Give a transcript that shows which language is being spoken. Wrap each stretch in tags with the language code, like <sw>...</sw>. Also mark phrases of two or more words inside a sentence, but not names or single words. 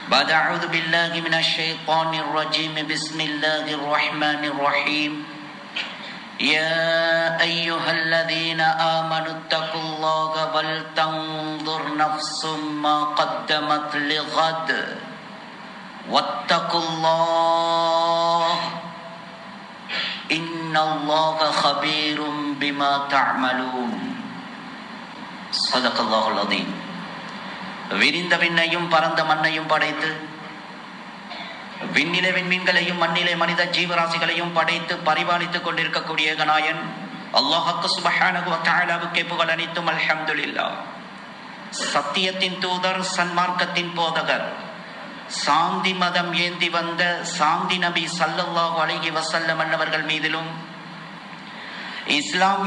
<ar>بعد أعوذ بالله من الشيطان الرجيم بسم الله الرحمن الرحيم يا أيها الذين آمنوا اتقوا الله ولتنظر نفس ما قدمت لغد واتقوا الله إن الله خبير بما تعملون صدق الله العظيم.</ar> <ta>விரிந்த விண்ணையும் பரந்த மண்ணையும் படைத்து விண்ணிலே விண்மீன்களையும் மண்ணிலே மனித ஜீவராசிகளையும் படைத்து பரிபாலித்துக் கொண்டிருக்கக்கூடிய ஏகநாயன் அல்லாஹ்வுக்கு</ta> <ar>سبحانه وتعالى</ar> <ta>புகழ் அனைத்தும்.</ta> <ar>الحمد لله.</ar> <ta>சத்தியத்தின் தூதர், சன்மார்க்கத்தின் போதகர், சாந்தி மதம் ஏந்தி வந்த சாந்தி நபி</ta> <ar>صلى الله عليه وسلم</ar> <ta>அன்னவர்கள் மீதிலும் இஸ்லாம்</ta>